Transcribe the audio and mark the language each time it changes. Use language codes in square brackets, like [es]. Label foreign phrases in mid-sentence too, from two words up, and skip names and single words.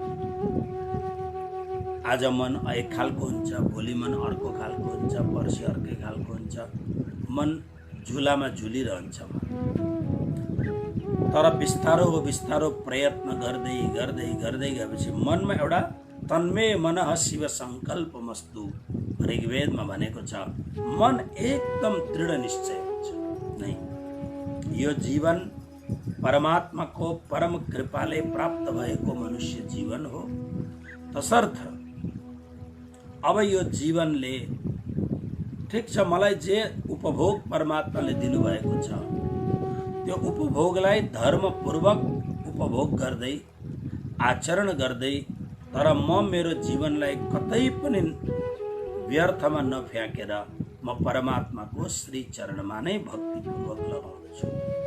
[ne] आज मन एक खालको हुन्छ, भोलि मन अर्को खालको हुन्छ, पर्सि अर्कै खालको हुन्छ, मन झुलामा झुलिरहन्छ। तर बिस्तारो प्रयत्न गर्दै गर्दै गर्दै गएपछि मनमा एउटा [sa] तन्मय मनः शिव संकल्पमस्तु [ne] ऋग्वेदमा भनेको छ, मन एकदम दृढ निश्चय हुन्छ। नै यो जीवन परमात्माको परम कृपाले प्राप्त भएको मनुष्य जीवन हो। तसर्थ अब यो जीवनले ठिक छ, मलाई जे उपभोग परमात्माले दिनुभएको छ त्यो उपभोगलाई धर्मपूर्वक उपभोग गर्दै आचरण गर्दै, तर म मेरो जीवनलाई कतै पनि व्यर्थमा नफ्याँकेर म परमात्माको श्री चरणमा नै भक्तिपूर्वक लगाउँछु।